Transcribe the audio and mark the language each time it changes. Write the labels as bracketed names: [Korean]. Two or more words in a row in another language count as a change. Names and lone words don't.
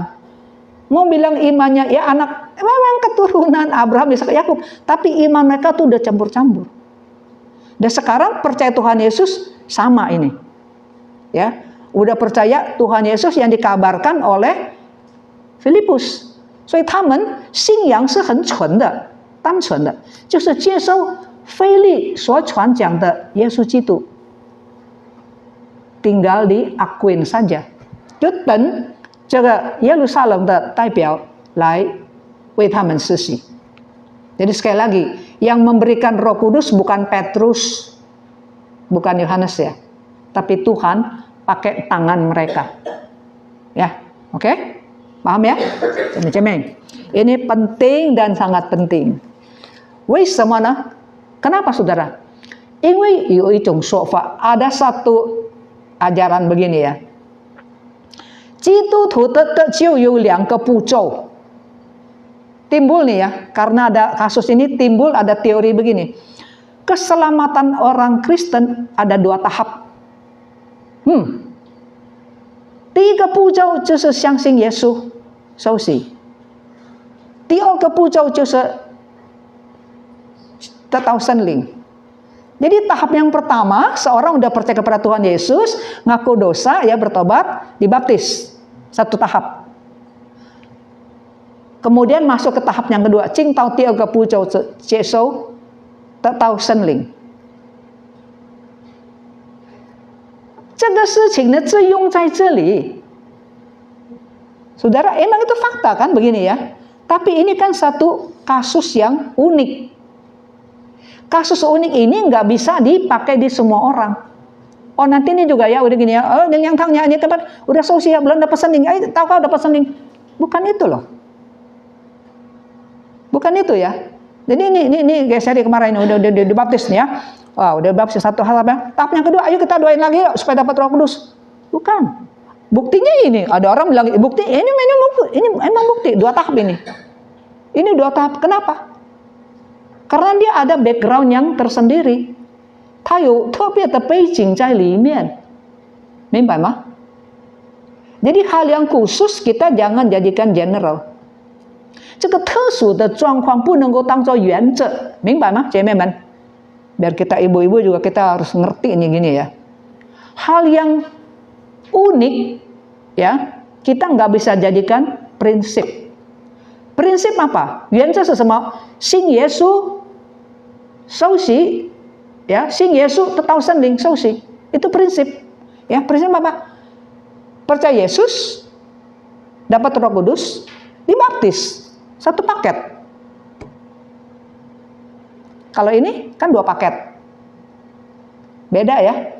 [Indonesian] Mau bilang imannya ya anak memang keturunan Abraham, Ishak, Yakub, tapi iman mereka tuh udah campur-campur. Dan sekarang percaya Tuhan Yesus sama ini. Ya, udah percaya Tuhan Yesus yang dikabarkan oleh Filipus. [Chinese] 所以他们信仰是很纯的、单纯的，就是接受腓力所传讲的耶稣基督。 [Indonesian] tinggal diakuin saja， [Chinese] 就等这个耶路撒冷的代表来为他们施洗。 [Indonesian] Jadi sekali lagi, yang memberikan Roh Kudus bukan Petrus, bukan Yohanes ya, tapi Tuhan pakai tangan mereka. Ya, oke? Paham ya? Cemeng-cemeng. Ini penting dan sangat penting. [Chinese] 为什么呢？ [Indonesian] Kenapa saudara? [Chinese] 因为有一种说法， [Indonesian] ada satu ajaran begini ya. [Chinese] 基督徒的得救有2个步骤。 [Indonesian] Timbul nih ya, karena ada kasus ini timbul ada teori begini. Keselamatan orang Kristen ada 2 tahap. [Chinese] 第一个步骤就是相信耶稣，受洗。第二个步骤就是得到圣灵。 [Indonesian] Jadi tahap yang pertama, seorang udah percaya kepada Tuhan Yesus, ngaku dosa, ya bertobat, dibaptis. 1 tahap. Kemudian masuk ke tahap yang kedua, [Chinese] 进到第二个步骤接受得到圣灵。这个事情呢，只用在这里。 [Indonesian] Saudara, emang itu fakta kan begini ya. Tapi ini kan satu kasus yang unik. Kasus unik ini nggak bisa dipakai di semua orang. Oh nanti ini juga ya udah gini ya. Oh yang tanya ini tempat udah sosial belum dapat sending. Tahu kau dapat sending? Bukan itu loh. Bukan itu ya. Jadi ini guys dari kemarin udah dibaptis nih ya. Wah udah dibaptis 1 hal apa? Tahap yang kedua, ayo kita doain lagi yuk supaya dapat Roh Kudus. Bukan. Buktinya ini. Ada orang bilang bukti ini emang bukti 2 tahap ini. Ini 2 tahap. Kenapa? Karena dia ada background yang tersendiri. [Chinese] 它有特别的背景在里面，明白吗？ [Indonesian] Jadi hal yang khusus kita jangan jadikan general. [Chinese] 这个特殊的状况不能够当作原则，明白吗，姐妹们？ [Indonesian] Biar kita ibu-ibu juga kita harus ngerti ini gini ya. Hal yang unik ya, kita nggak bisa jadikan prinsip. Prinsip apa? [Chinese] 原则是什么？信耶稣，受洗， ya 信耶稣得到圣灵，受洗， [Indonesian] itu prinsip. Ya, prinsip apa? Percaya Yesus, dapat Roh Kudus, dibaptis, 1 paket. Kalau ini kan 2 paket, beda ya.